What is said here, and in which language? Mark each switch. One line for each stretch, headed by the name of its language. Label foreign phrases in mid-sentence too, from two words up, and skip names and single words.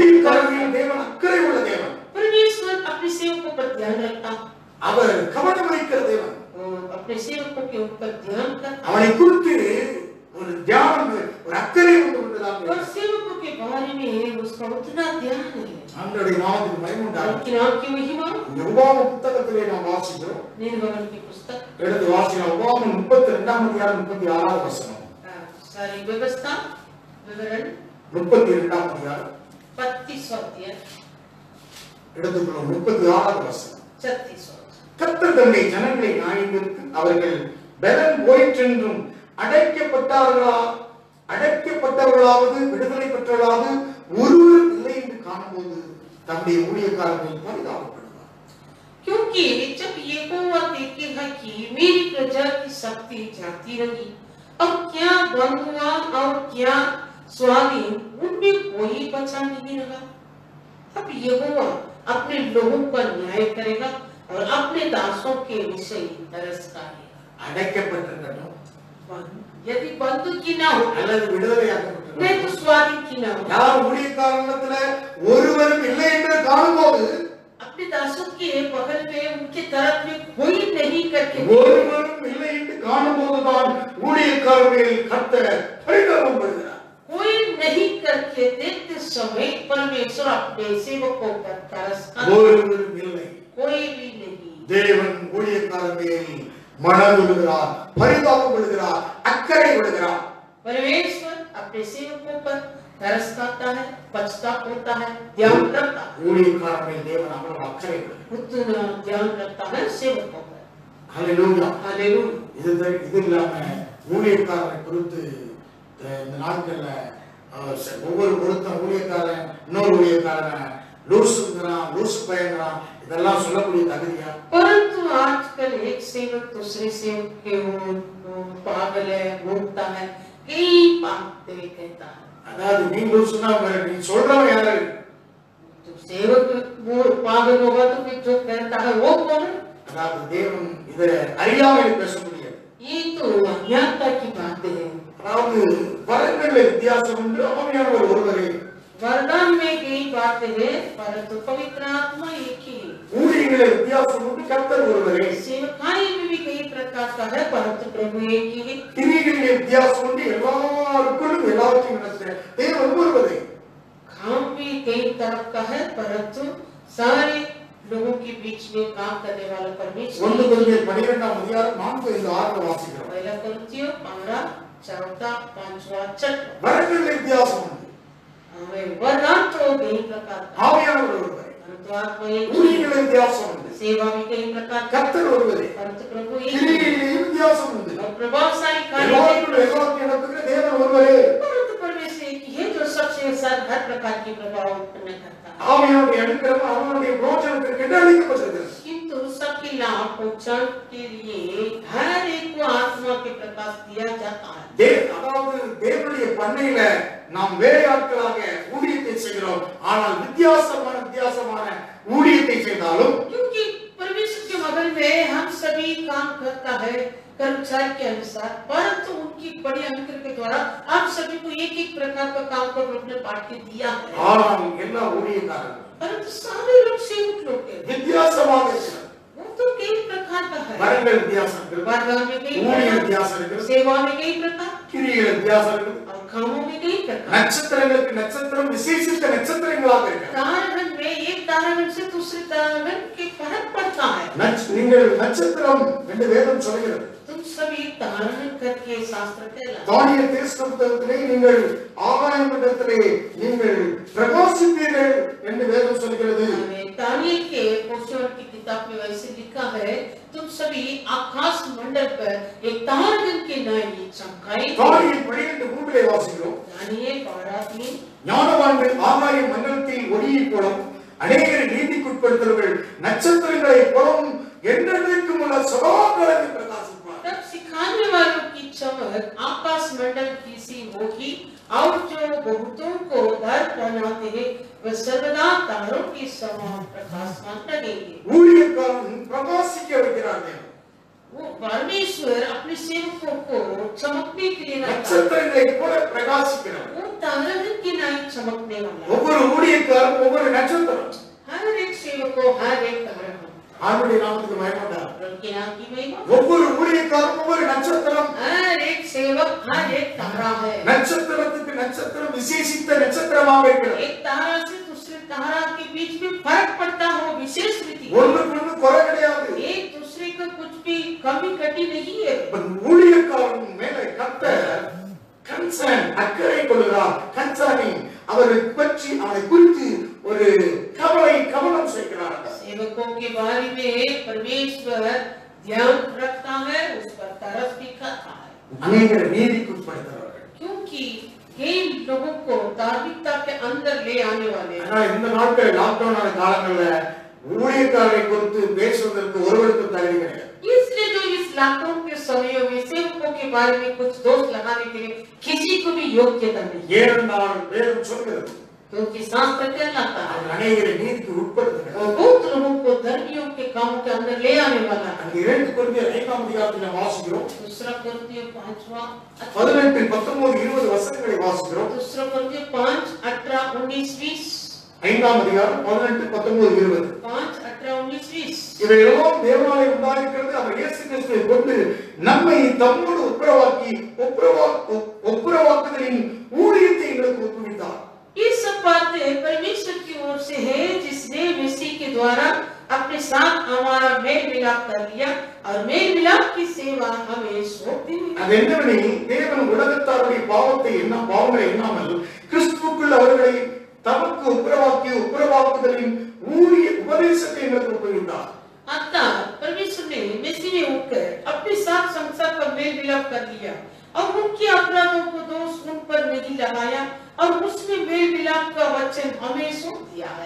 Tamil: ஊழியக்காரர்கள் தேவன் அக்கறை உள்ள தேவன்.
Hindi: परमेश्वर अपने सेवकों पर ध्यान रखता है।
Tamil: அவர் கவனம் வைக்கிற தேவன்.
Hindi: वो अपने सेवकों के ऊपर ध्यान करता है
Tamil: அவனை குறித்து ஒரு தியானம், ஒரு அக்கறை உண்டு கொண்டுதான்
Hindi: और सेवकों के बारे में उसका उतना ध्यान है।
Tamil: ஆண்டவருடைய நாமத்துக்கு மகிமை உண்டாகட்டும்.
Hindi: उनके नाम की महिमा।
Tamil: இந்த உபாகம புத்தகத்திலே நாம் வாசிக்கிறோம்.
Hindi: निर्गमन की पुस्तक
Tamil: எடுத்து வாசிக்கிறோம். உபாகமம் 32ஆம் அதிகாரம் 36ஆவது வசனம்.
Hindi: सारी व्यवस्था विवरण
Tamil: 32ஆம் அதிகாரம்
Hindi: 32 अध्याय
Tamil: எடுத்துக்கொள்ளும் 36ஆவது வசனம்.
Hindi: 36
Tamil: கர்த்தர் தம்முடைய ஜனங்களை நியாயந்தீர்த்து அவர்கள் பலன் போயிற்றென்றும் அடைக்கப்பட்டவர்களாவது விடுதலை பெற்றவர்களாவது ஒருவர் இல்லை என்று காணும்போது தம்முடைய ஊழியக்காரர்கள் பரிதாபப்படுவார்.
Hindi: क्योंकि जब यहोवा देखेगा कि मेरी प्रजा की शक्ति जाती रही और क्या बंद हुआ और क्या स्वाधीन, उनमें कोई बचा नहीं रहा, तब यहोवा अपने लोगों पर न्याय करेगा और अपने दासों के विषय तरस खाएगा।
Tamil: அடைக்கப்பட்டிருக்கட்டும்,
Hindi: यदि बंद की ना हो
Tamil: அல்லது விடுதலையாக்கப்பட்டிருக்கட்டும்,
Hindi: नहीं तो स्वाधीन की ना हो,
Tamil: யார் ஊழியக்காரனிடத்துல ஒருவரும் இல்லை என்று காணும்போது
Hindi: अपने दासों के बगल में उनके तरफ में कोई नहीं करके
Tamil: ஒருவரும் இல்லை என்று காணும்போதுதான் ஊழியக்காரர்கள் கர்த்தர் பரிதாபப்படுகிறார்.
Hindi: कोई नहीं करके देखते समय परमेश्वर अपने सेवकों पर तरस खाता।
Tamil: ஒருவரும் இல்லை.
Hindi: कोई भी नहीं।
Tamil: தேவன் ஊழியக்காரர்கள் மனதுருகிறார், பரிதாபப்படுகிறார், அக்கறை கொள்கிறார்.
Hindi: परमेश्वर अपने सेवकों पर तरस खाता है, पश्चाताप होता है, ध्यान रखता है,
Tamil: ஊழியக்காரர்கள் தேவன் அவ்வளவு அக்கறை கொள்கிறார்.
Hindi: उतना ध्यान रखता है सेवकों पर।
Tamil: ஹல்லேலூயா.
Hindi: हालेलुया।
Tamil: இது இல்லாம ஊழியக்காரரை குறித்து இந்த நாட்கள்ல ஒவ்வொரு ஊழியக்காரன் இன்னொரு ஊழியக்காரன் லூசு பயங்கரம் இதெல்லாம் சொல்லக்கூடிய தகுதியா?
Hindi: परंतु आजकल एक सेवक दूसरे सेवक के पागल है, घूमता है, कई बातें कहता है।
Tamil: அதாவது நீங்க சொன்னா நீ சொல்றவன் யாரு?
Hindi: तो सेवक वो पागल होगा तो फिर जो कहता है वो कौन है?
Tamil: அதாவது தேவன் இதை அறியாமல் பேச முடியாது.
Hindi: ये तो अज्ञानता की बातें हैं।
Tamil: அதாவது வரங்களில் வித்தியாசம் உண்டு, ஆவியானவர் ஒருவரே.
Hindi: वरदान में कई बातें हैं, परंतु पवित्र आत्मा एक ही है।
Tamil: ஊழியங்களில் வித்தியாசம் உண்டு, கர்த்தர் ஒருவரே.
Hindi: सेवकाई में भी कई प्रकार का है, परंतु प्रभु एक ही है।
Tamil: கிரிகளில் வித்தியாசம் உண்டு, எல்லாருக்குள்ளும் எல்லாவற்றையும் நடத்த தேவன் ஒருவரே.
Hindi: काम भी कई तरह का है, परंतु सारे लोगों के बीच में काम करने वाला परमेश्वर।
Tamil: 1 கொரிந்தியர் 12ஆம் அதிகாரம் 4-6 வாசிக்கிறோம்.
Hindi: पहला कोरिन्थियों 12, 14, 5वां, 6।
Tamil: வரங்களில் வித்தியாசம் உண்டு,
Hindi: वरदान तो कई प्रकार का,
Tamil: ஆவியானவர் ஒருவரே.
Hindi: परंतु आत्मा एक ही।
Tamil: ஊழியங்களில் வித்தியாசம் உண்டு,
Hindi: सेवा भी कई प्रकार का,
Tamil: கர்த்தர் ஒருவரே.
Hindi: परंतु प्रभु एक ही।
Tamil: கிரிகளில் வித்தியாசம் உண்டு,
Hindi: और प्रभावशाली कार्य
Tamil: எல்லாவற்றையும் நடத்துகிற தேவன் ஒருவரே.
Hindi: परंतु परमेश्वर एक ही है जो सबसे साथ हर प्रकार की प्रभाव उत्पन्न करता है।
Tamil: ஆவியானுடைய அனுக்கிரகம் அவனுடைய பிரோஜனத்திற்கு என்று அளிக்கப்பட்டிருக்கிறது.
Hindi: किंतु सबके लाभ पहुंचाने के लिए हर एक को आत्मा के प्रकाश दिया जाता है।
Tamil: அதாவது தேவனுடைய பண்ணையில நாம் வேலையாட்களாக ஊழியத்தை செய்கிறோம், ஆனால் வித்தியாசமான ஊழியத்தை செய்தாலும்
Hindi: क्योंकि परमेश्वर के मगल में हम सभी काम करता है कर्मचारी के अनुसार, परंतु उनकी बड़ी अनुग्रह के द्वारा आप सभी को एक एक प्रकार का काम को अपने बांट के दिया है।
Tamil: ஆனால் எல்லா ஊழியக்காரர்கள்
Hindi: परंतु सारे लोग सेवक लोग हैं,
Tamil: வித்தியாசமாக இருக்கிறார்.
Hindi: वो तो कई प्रकार का है।
Tamil: வரங்கள் வித்தியாசம் இருக்கிறது,
Hindi: वरदान में कई
Tamil: ஊழிய
Hindi: प्रकार,
Tamil: வித்தியாசம் இருக்கிறது,
Hindi: सेवा में कई प्रकार,
Tamil: கிரிகள் வித்தியாசம் இருக்கிறது,
Hindi: और कामों में कई प्रकार।
Tamil: நட்சத்திரங்களுக்கு நட்சத்திரம் விசேஷித்த நட்சத்திரங்களாக இருக்கிறது.
Hindi: तारागण में एक तारा दूसरे तारे के फर्क पड़ता है।
Tamil: நீங்கள் நட்சத்திரம் என்று வேதம் சொல்கிறது.
Hindi: तुम सभी तारण करके शास्त्र कहलाते।
Tamil: தானியேல் தீர்க்கதரிசியிலே நீங்கள் ஆகாய மண்டலத்திலே நீங்கள் பிரகாசிப்பீர்கள் என்று வேதம் சொல்கிறது.
Hindi: दानियेल के भविष्यवाणी की किताब में वैसे लिखा है, तुम सभी आकाश मंडल पर एक तारगण के नाई चमकाए।
Tamil: தானியேல் 12:3 வாசிக்கிறோம்.
Hindi: दानियेल 12:3
Tamil: ஞானவான்கள் ஆகாய மண்டலத்தில் ஒளியைப் போலும் அநேகரை நீதிக்குட்படுத்தவர்கள் நட்சத்திரங்களைப் போலும் என்றென்றைக்கும் உள்ள சதாகாலத்தில் பிரகாசிப்பார்.
Hindi: तब सिखाने वालों की चमक आकाश मंडल की सी होगी और जो बहुतों को डर बनाते हैं वे सर्वदा तारों की समान प्रकाशमान लगेंगे।
Tamil: ஊழியக்காரன் பிரகாசிக்க வைக்கிறார்கள்.
Hindi: वो परमेश्वर अपने सेवकों को चमकने के लिए
Tamil: நட்சத்திரங்களைப் போல பிரகாசிக்கிறார்.
Hindi: वो तारगण के नाई चमकने वाला।
Tamil: ஒவ்வொரு ஊழியக்காரன் ஒவ்வொரு நட்சத்திரம்.
Hindi: हर एक सेवक को हर एक तारा
Tamil: ஆண்டவருடைய நாமத்துக்கு மகிமை உண்டாகட்டும்.
Hindi: उनके नाम की महिमा।
Tamil: ஒவ்வொரு ஊழியக்காரன் ஒவ்வொரு நட்சத்திரம்.
Hindi: हर एक सेवक हर एक तारा है।
Tamil: நட்சத்திரத்துக்கு நட்சத்திரம் விசேஷித்த நட்சத்திரமாக இருக்கிறது.
Hindi: एक तारा से दूसरे तारा के बीच में फर्क पड़ता है, वो विशेष रीति।
Tamil: ஒன்றுக்கு குறை கிடையாது.
Hindi: एक दूसरे का कुछ भी कमी कटी नहीं है।
Tamil: ஊழியக்காரன் மேலே கர்த்தர் கன்சர்ன் அக்கறை கொள்கிறார். கன்சர்னிங் அவரை பற்றி அவனை குறித்து ஒரு கவனம் செய்கிறார்.
Hindi: सेवकों के बारे में परमेश्वर ध्यान रखता है, उस पर तरस भी खाता है।
Tamil: அநேகரை நீதிக்குட்படுத்துகிறார்கள்.
Hindi: क्योंकि ये लोगों को धार्मिकता के अंदर ले आने वाले हैं।
Tamil: ஆனா இந்த நாட்கள் லாக்டவுன் ஆன காலங்கள்ல ஊழியக்காரரை குறித்து பேசுவதற்கு ஒருவருக்கு தகுதி கிடையாது.
Hindi: इसलिए जो इस लॉकडाउन के समयों में सेवकों के बारे में कुछ दोष लगाने के लिए किसी को भी योग्यता नहीं।
Tamil: ஏனென்றால் வேதம் சொல்கிறது
Hindi: क्योंकि शास्त्र कहलाता है
Tamil: அவர் அநேகரை நீதிக்கு உட்படுத்துகிறார்.
Hindi: और बहुत लोगों को धर्मियों के कामों के अंदर ले आने वाला है।
Tamil: அந்த 2 கொரிந்தியர் 5ஆம் அதிகாரத்தில் வாசிக்கிறோம்.
Hindi: दूसरा कोरिन्थियों 5वां
Tamil: 18, 19, 20 வசனங்களை வாசிக்கிறோம்.
Hindi: दूसरा कोरिन्थियों 5, 18, 19, 20
Tamil: 5ஆம் அதிகாரம் 18, 19, 20
Hindi: 5, 18, 19, 20
Tamil: இவையெல்லாம் தேவனாலே உண்டாயிருக்கிறது. அவர் இயேசு கிறிஸ்துவை கொண்டு நம்மை தம்மோடு ஒப்புரவாக்குதலின் ஊழியத்தை எங்களுக்கு ஒப்புவித்தார்.
Hindi: ये सब बातें परमेश्वर की ओर से है, जिसने मसीह के द्वारा अपने साथ हमारा मेल मिलाप कर लिया और मेल मिलाप की सेवा हमें सौंप दी।
Tamil: அது என்னவெனில் தேவன் உலகத்தாருடைய பாவங்களை எண்ணாமல் கிறிஸ்துவுக்குள் அவர்களை தமக்கு ஒப்புரவாக்குதலின் ஊழிய உபதேசத்தை எங்களுக்கு ஒப்புவித்தார்.
Hindi: अतः परमेश्वर ने मसीह में होकर अपने साथ संसार का मेल मिलाप कर लिया और उनके अपराधों को दोष उन पर नहीं लगाया और उसमें मेल मिलाप का वचन हमें सौंप दिया है।